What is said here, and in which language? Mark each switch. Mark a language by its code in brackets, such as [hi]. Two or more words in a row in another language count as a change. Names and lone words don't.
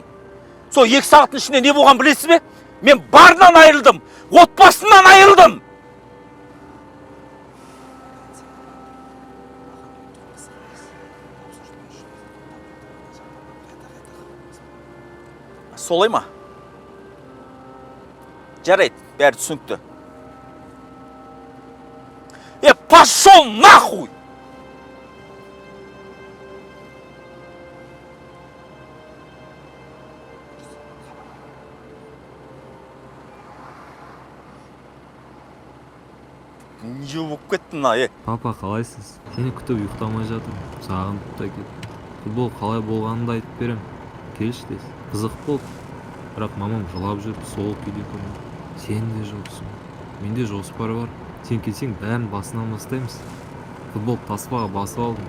[kk] Сол 2 сағаттың ішінде не болған білесіз бе? Мен барынан айырылдым, отбасымнан айырылдым. Солай ма? Жарайды, бәрі түсінікті. [ru] Пошел нахуй! [kk] Не болып кеттің мына, Папа, қалайсыз? Сені күтіп ұйықтамай жатырмын. Сағынып та кеттім. Футбол қалай болғанын да айтып берем. Келші тез. Қызық болды. Бірақ мамам жылап жүріп сол күйде тұрмын. Сен де жоқсың. Менде жоспар бар. Сен келсең бәрін басынан бастаймыз. Футбол таспаға басып алдым.